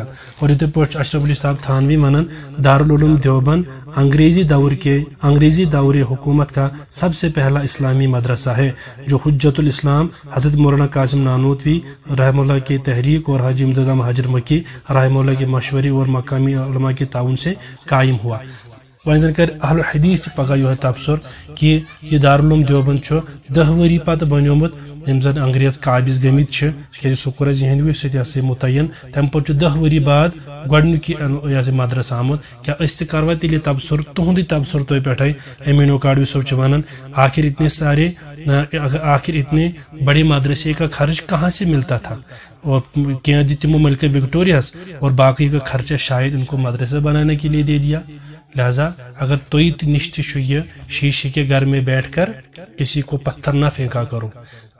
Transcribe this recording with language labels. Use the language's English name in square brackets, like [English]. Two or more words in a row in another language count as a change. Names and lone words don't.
[Kashmiri] اور یہ پہ [Urdu] اشرف علی صاحب تھانوی ونان دارالعلوم دیوبند انگریزی دور حکومت کا سب سے پہلا اسلامی مدرسہ ہے جو حجت الاسلام حضرت مولانا قاسم نانوتوی رحمہ اللہ کی تحریک اور حاجی امداد مہاجر مکی رحمہ اللہ کے مشورے اور مقامی علماء کے تعاون سے قائم ہوا. [Kashmiri] وزن کر اہل الحدیث پگہ یہ تبصر کہ یہ دارالعلوم دیوبند 10 ؤری پتہ بنیومت یم زن انگریز قابض گمت کہ سہ کور ہندوی سی متعین. تمہ پہ 10 ؤری بعد گۄڈنیُک یہ مدرسہ آمت. کیا اس تہ کروا تیلہِ تبصر تہندی تبصر تہ پٮ۪ٹھے امین کاڑوی صاحب ونان [Urdu] آخر اتنے بڑے مدرسے کا خرچ کہاں سے ملتا تھا اور [Kashmiri] کیا تمو [Urdu] ملکہ وکٹوریاس اور باقی کا خرچہ شاید ان کو مدرسہ بنانے کے لیے دے دیا. [Kashmiri] لہذا اگر توئی نش یہ [Urdu] شیشے کے گھر میں بیٹھ کر کسی کو پتھر نہ پھینکا کرو.